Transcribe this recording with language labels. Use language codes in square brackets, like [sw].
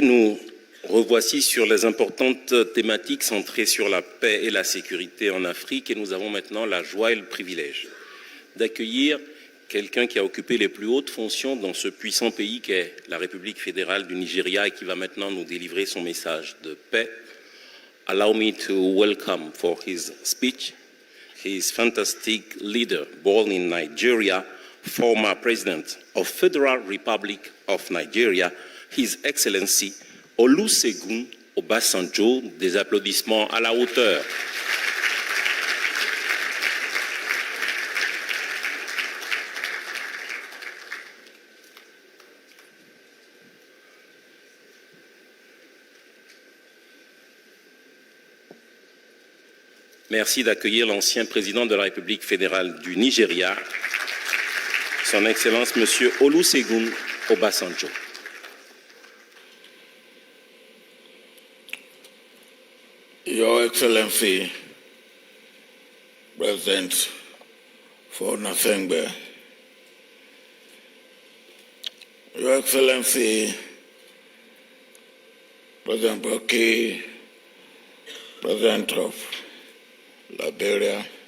[fr] Nous revoici sur les importantes thématiques centrées sur la paix et la sécurité en Afrique et nous avons maintenant la joie et le privilège d'accueillir quelqu'un qui a occupé les plus hautes fonctions dans ce puissant pays qu'est la République fédérale du Nigeria et qui va maintenant nous délivrer son message de paix. [en] Allow me to welcome for his speech his fantastic leader born in Nigeria, former President of Federal Republic of Nigeria, His Excellency Olusegun Obasanjo. [fr] Des applaudissements à la hauteur. Merci d'accueillir l'ancien président de la République fédérale du Nigeria, Son Excellence Monsieur Olusegun Obasanjo. [en] Your Excellency, President Faure Gnassingbé, Your Excellency, President Boakai, President of Liberia,